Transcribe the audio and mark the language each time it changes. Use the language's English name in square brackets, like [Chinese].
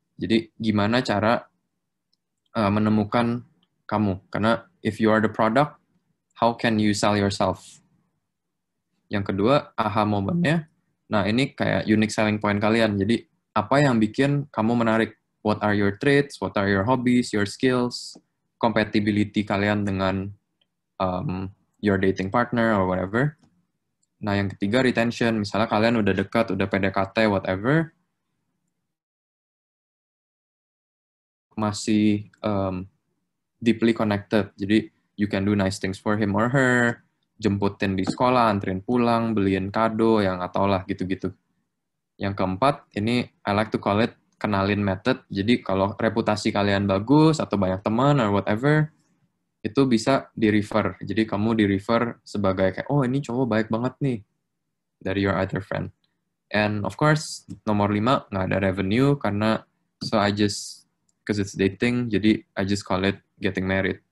[Indonesian] Jadi gimana cara menemukan kamu? [English] Karena if you are the product, how can you sell yourself? [Indonesian] Yang kedua, aha moment-nya. Nah, ini kayak unique selling point kalian. Jadi apa yang bikin kamu menarik? [English] What are your traits? What are your hobbies? Your skills? Compatibility [Indonesian] kalian dengan [English] your dating partner or whatever. [Indonesian] Nah, yang ketiga, retention. Misalnya kalian udah dekat, udah PDKT, whatever, masih [English] deeply connected. [Indonesian] Jadi, [English] you can do nice things for him or her, [Indonesian] jemputin di sekolah, anterin pulang, beliin kado, yang atau lah, gitu-gitu. Yang keempat, ini [English] I like to call it kenalin method. [Indonesian] Jadi, kalau reputasi kalian bagus, atau banyak teman, [English] or whatever, [Indonesian] itu bisa di-refer. Jadi kamu di-refer sebagai kayak, oh ini cowok baik banget nih, dari [English] your other friend. And of course, [Indonesian] nomor 5, nggak ada revenue, karena [English] because it's dating, jadi I just call it getting married.